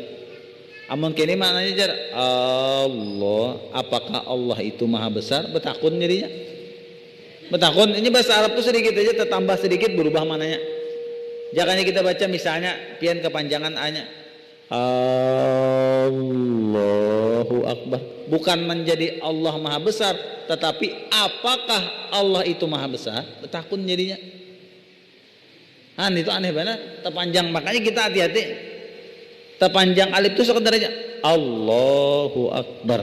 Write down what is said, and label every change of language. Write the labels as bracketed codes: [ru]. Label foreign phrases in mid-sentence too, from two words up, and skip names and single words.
[bjn] Amun kini maknanya jar Allah, apakah Allah itu maha besar? Betakun jadinya. Betakun ini bahasa Arab tuh sedikit aja tertambah sedikit berubah maknanya. [id] Jangan kita baca misalnya pian kepanjangan A-nya [ar] الله أكبر. [id] Bukan menjadi Allah maha besar, tetapi apakah Allah itu maha besar? [bjn] Betakun jadinya. [id] Itu aneh banget, terpanjang, makanya kita hati-hati. Terpanjang alif itu sekedar aja [ar] الله أكبر.